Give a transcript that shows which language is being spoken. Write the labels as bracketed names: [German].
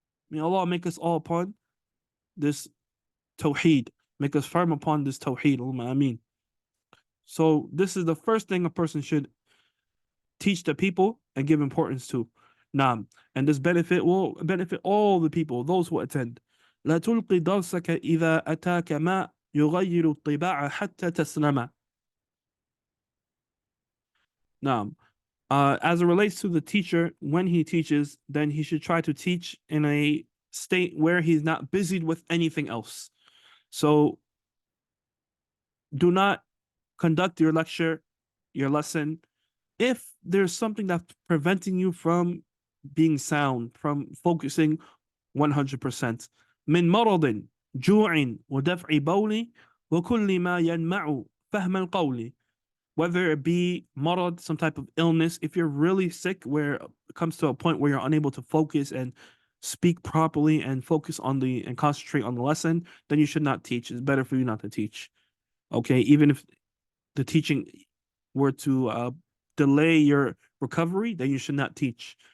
[English] May Allah make us all upon this tawheed. Make us firm upon this tawheed. Ameen. So this is the first thing a person should teach the people and give importance to. Naam. And this benefit will benefit all the people, those who attend. [Arabic] لا تلقي درسك إذا أتاك ما يغير الطباع حتى تسلم. Naam. [English] As it relates to the teacher, when he teaches, then he should try to teach in a state where he's not busied with anything else. So do not conduct your lecture, your lesson, if there's something that's preventing you from being sound, from focusing 100%. [Arabic] من مرض جوع ودفع بول وكل ما ينمع فهم القول. [English] Whether it be marad, some type of illness, if you're really sick, where it comes to a point where you're unable to focus and speak properly and focus on and concentrate on the lesson, then you should not teach. It's better for you not to teach. Okay, even if the teaching were to delay your recovery, then you should not teach.